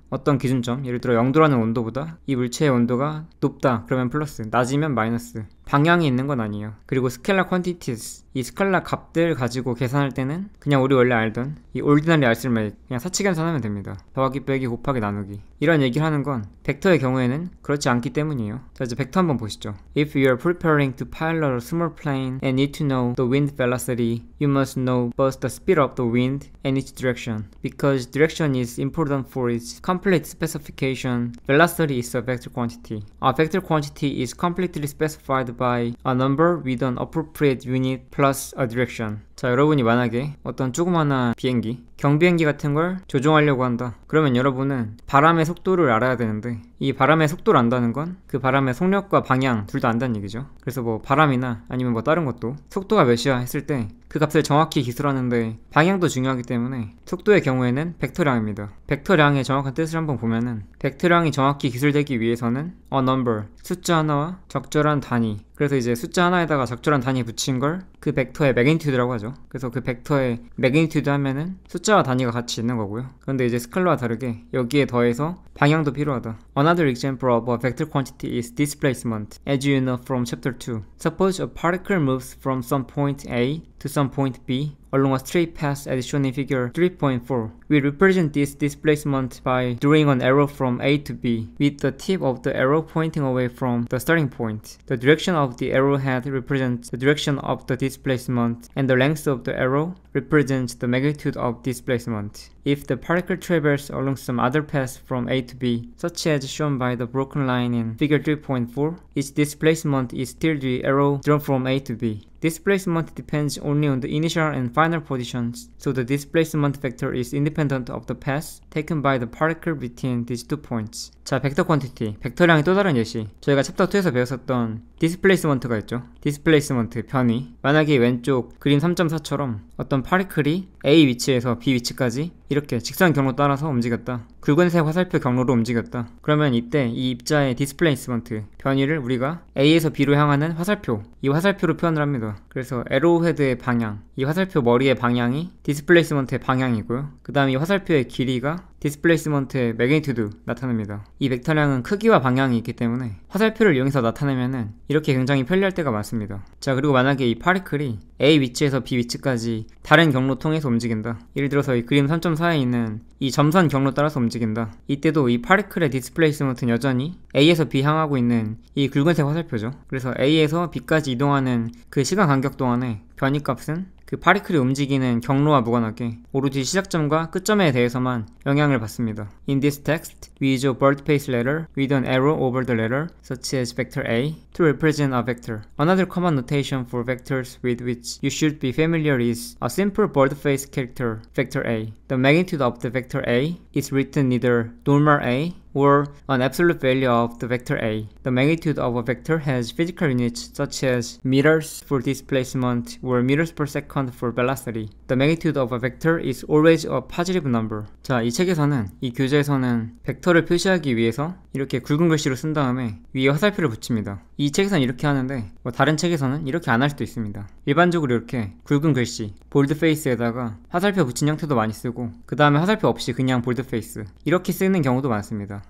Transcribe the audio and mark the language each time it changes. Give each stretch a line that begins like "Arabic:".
Korean: 어떤 기준점, 예를 들어 0도라는 온도보다 이 물체의 온도가 높다 그러면 플러스, 낮이면 마이너스, 방향이 있는 건 아니에요. 그리고 스칼라 퀀티티스, 이 스칼라 값들 가지고 계산할 때는 그냥 우리 원래 알던 이 올디너리 알쓸메이크 그냥 사치 계산하면 됩니다. 더하기 빼기 곱하기 나누기 이런 얘기를 하는 건 벡터의 경우에는 그렇지 않기 때문이에요. 자, 이제 벡터 한번 보시죠.
English: If you are preparing to pilot a small plane and need to know the wind velocity, you must know both the speed of the wind and its direction. Because direction is important for its complete specification, velocity is a vector quantity. A vector quantity is completely specified by a number with an appropriate unit plus a direction.
Korean: 자, 여러분이 만약에 어떤 조그마한 비행기, 경비행기 같은 걸 조종하려고 한다. 그러면 여러분은 바람의 속도를 알아야 되는데 이 바람의 속도를 안다는 건 그 바람의 속력과 방향 둘 다 안다는 얘기죠. 그래서 뭐 바람이나 아니면 뭐 다른 것도 속도가 몇이야 했을 때 그 값을 정확히 기술하는데 방향도 중요하기 때문에 속도의 경우에는 벡터량입니다. 벡터량의 정확한 뜻을 한번 보면은 벡터량이 정확히 기술되기 위해서는
English: a number,
Korean: 숫자 하나와 적절한 단위, 그래서 이제 숫자 하나에다가 적절한 단위 붙인 걸 그 벡터의 매그니튜드라고 하죠. 그래서 그 벡터의 매그니튜드 하면은 숫자와 단위가 같이 있는 거고요. 그런데 이제 스칼라와 다르게 여기에 더해서 방향도 필요하다.
English: Another example of a vector quantity is displacement, as you know from chapter 2. Suppose a particle moves from some point A to some point B along a straight path as shown in figure 3.4. We represent this displacement by drawing an arrow from A to B, with the tip of the arrow pointing away from the starting point. The direction of the arrowhead represents the direction of the displacement, and the length of the arrow represents the magnitude of displacement. If the particle travels along some other path from A to B, such as shown by the broken line in figure 3.4, its displacement is still the arrow drawn from A to B. Displacement depends only on the initial and final positions, so the displacement vector is independent of the path taken by the particle between these two points.
Korean: 자, 벡터 퀀티티, 벡터량의 또 다른 예시. 저희가 챕터 2에서 배웠었던 디스플레이스먼트가 있죠. 디스플레이스먼트, 변이. 만약에 왼쪽 그림 3.4처럼 어떤 파리클이 A 위치에서 B 위치까지 이렇게 직선 경로 따라서 움직였다. 굵은색 화살표 경로로 움직였다. 그러면 이때 이 입자의 디스플레이스먼트, 변이를 우리가 A에서 B로 향하는 화살표, 이 화살표로 표현을 합니다. 그래서 에로헤드의 방향, 이 화살표 머리의 방향이 디스플레이스먼트의 방향이고요. 그 다음 이 화살표의 길이가 디스플레이스먼트의 매그니튜드 나타냅니다. 이 벡터량은 크기와 방향이 있기 때문에 화살표를 이용해서 나타내면은 이렇게 굉장히 편리할 때가 많습니다. 자, 그리고 만약에 이 파리클이 A 위치에서 B 위치까지 다른 경로 통해서 움직인다. 예를 들어서 이 그림 3.4에 있는 이 점선 경로 따라서 움직인다. 이때도 이 파리클의 디스플레이스먼트는 여전히 A에서 B 향하고 있는 이 굵은색 화살표죠. 그래서 A에서 B까지 이동하는 그 시간 간격 동안에 변이값은 그 파리클이 움직이는 경로와 무관하게 오로지 시작점과 끝점에 대해서만 영향을 받습니다.
English: In this text, we use a bold-faced letter with an arrow over the letter, such as vector A, to represent a vector. Another common notation for vectors with which you should be familiar is a simple bold-faced character, vector A. The magnitude of the vector A is written either normal A or an absolute value of the vector A. The magnitude of a vector has physical units such as meters for displacement or meters per second for velocity. The magnitude of a vector is always a positive number.
Korean: 자, 이 책에서는, 이 교재에서는 벡터를 표시하기 위해서 이렇게 굵은 글씨로 쓴 다음에 위에 화살표를 붙입니다. 이 책에서는 이렇게 하는데 다른 책에서는 이렇게 안 할 수도 있습니다. 일반적으로 이렇게 굵은 글씨, 볼드페이스에다가 화살표 붙인 형태도 많이 쓰고 그 다음에 화살표 없이 그냥 볼드페이스 이렇게 쓰는 경우도 많습니다.